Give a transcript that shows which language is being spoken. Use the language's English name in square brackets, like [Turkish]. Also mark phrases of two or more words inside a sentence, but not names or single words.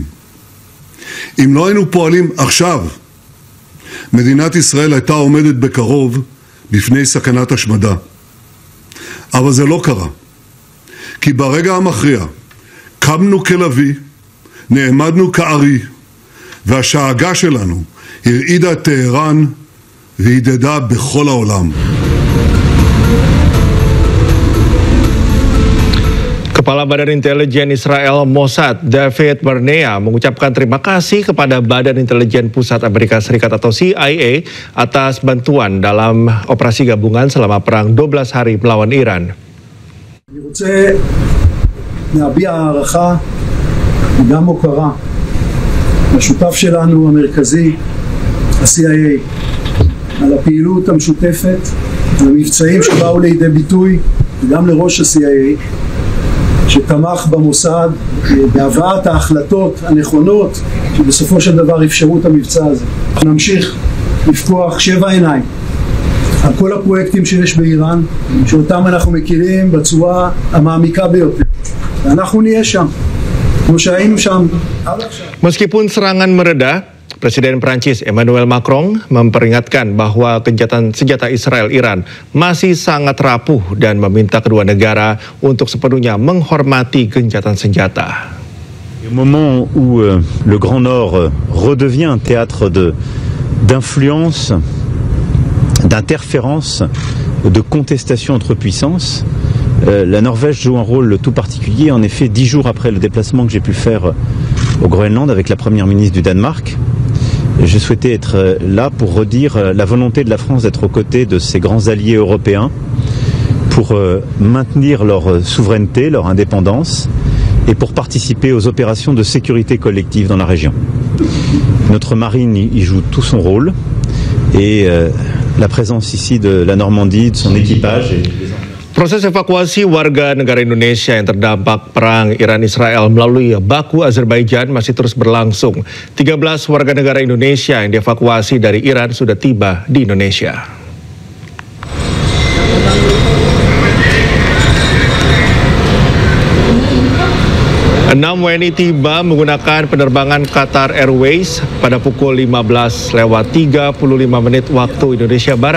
[Hebrew] אם לא היינו פועלים עכשיו, מדינת ישראל הייתה עומדת בקרוב בפני סכנת השמדה. אבל זה לא קרה, כי ברגע המכריע קמנו כלוי, נעמדנו כארי, והשאגה שלנו הרעידה את טהרן והידדה בכל העולם. [Indonesian] Kepala Badan Intelijen Israel Mossad, David Barnea, mengucapkan terima kasih kepada Badan Intelijen Pusat Amerika Serikat atau CIA atas bantuan dalam operasi gabungan selama perang 12 hari melawan Iran. [Hebrew] אני רוצה להביע הערכה וגם הוקרה לשותף שלנו המרכזי, ה-CIA, על הפעילות המשותפת והמבצעים שבאו לידי ביטוי, וגם לראש ה-CIA שתמך במוסד בהבאת ההחלטות הנכונות שבסופו של דבר אפשרו את המבצע הזה. אנחנו נמשיך לפתוח 7 עיניים על כל הפרויקטים שיש באיראן, שאותם אנחנו מכירים בצורה המעמיקה ביותר, ואנחנו נהיה שם כמו שהיינו שם עד עכשיו. [Indonesian] Meskipun serangan mereda, Presiden Prancis Emmanuel Macron memperingatkan bahwa gencatan senjata Israel-Iran masih sangat rapuh dan meminta kedua negara untuk sepenuhnya menghormati gencatan senjata. [French] Au moment où le Grand Nord redevient un théâtre d'influence, d'interférence, de contestation entre puissances, la Norvège joue un rôle tout particulier. En effet, 10 jours après le déplacement que j'ai pu faire au Groenland avec la première ministre du Danemark, je souhaitais être là pour redire la volonté de la France d'être aux côtés de ses grands alliés européens pour maintenir leur souveraineté, leur indépendance et pour participer aux opérations de sécurité collective dans la région. Notre marine y joue tout son rôle et la présence ici de la Normandie, de son équipage et [Indonesian] Proses evakuasi warga negara Indonesia yang terdampak perang Iran-Israel melalui Baku, Azerbaijan masih terus berlangsung. 13 warga negara Indonesia yang dievakuasi dari Iran sudah tiba di Indonesia. Enam WNI tiba menggunakan penerbangan Qatar Airways pada pukul 15:35 waktu Indonesia Barat.